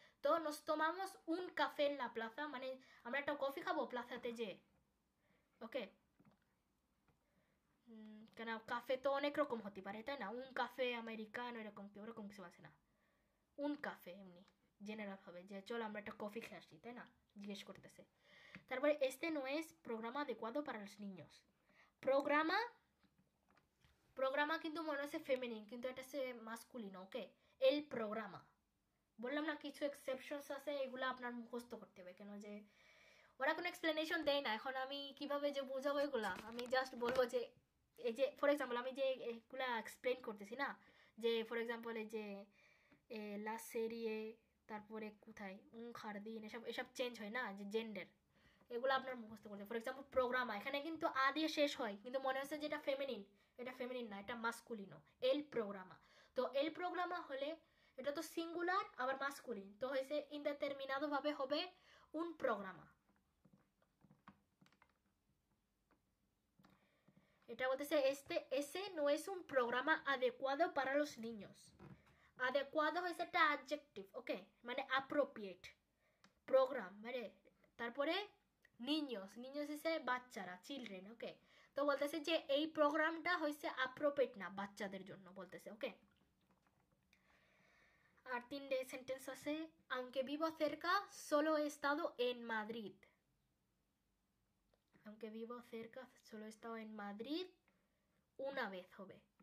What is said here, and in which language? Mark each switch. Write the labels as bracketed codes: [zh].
[bn] তো [es] nos tomamos un café en la plaza [bn] মানে আমরা একটা কফি খাবো প্লাজাতে যে, ওকে? কেন কাফে তো অনেক রকম হতে পারে, তাই না? [es] un café americano [bn] ওরকম কিছু আছে না, un café এমনি জেনারেল হবে যে চলো আমরা একটা কফি খেয়ে আসি, তাই না? জিজ্ঞেস করতেছে। [es] তারপরে este no es programa adecuado para los niños। [bn] প্রোগ্রামা কিন্তু মনে হচ্ছে ফেমিনিন, কিন্তু এটা হচ্ছে মাস্কুলিন, ওকে? এল প্রোগ্রামা বললাম না, কিছু এক্সেপশনস আছে, এগুলো আপনার মুখস্থ করতে হবে, কেন যে ওরা কোনো এক্সপ্লেনেশন দেয় না। এখন আমি কিভাবে যে বোঝাবো এগুলা, আমি জাস্ট বলবো যে এই যে ফর এক্সাম্পল আমি যে এগুলা এক্সপ্লেন করতেছি না, যে ফর এক্সাম্পল এই যে লা সেরিয়ে, তারপরে কোথায় খারদিন, এসব চেঞ্জ হয় না, যে জেন্ডার, এগুলো আপনার মুখস্থ করতে। ফর এক্সাম্পল প্রোগ্রামা, এখানে কিন্তু আ দিয়ে শেষ হয়, কিন্তু মনে হচ্ছে যে এটা ফেমিনিন, এটা ফেমিনিন না, এটা মাস্কুলিনো, [es] এল প্রোগ্রামা। [bn] তো এল প্রোগ্রামা হলে এটা তো সিঙ্গুলার আবার মাস্কুলিন, তো হয়েছে ইনডেটারমিনাদো ভাবে হবে [es] un programa। [bn] এটা বলতেছে [es] ese no es un programa adecuado para los niños। [bn] adecuado হয়েছে একটা adjective, ওকে? মানে appropriate, প্রোগ্রাম মানে, তারপরে নিños হচ্ছে বাচ্চারা, চিলড্রেন, ওকে? তো বলতেছে যে এই প্রোগ্রামটা হয়েছে appropriate না বাচ্চাদের জন্য বলতেছে, ওকে? আর 3 সেন্টেন্স আছে, [es] aunque vivo cerca solo he estado en Madrid। aunque vivo cerca solo he estado en Madrid una vez হবে।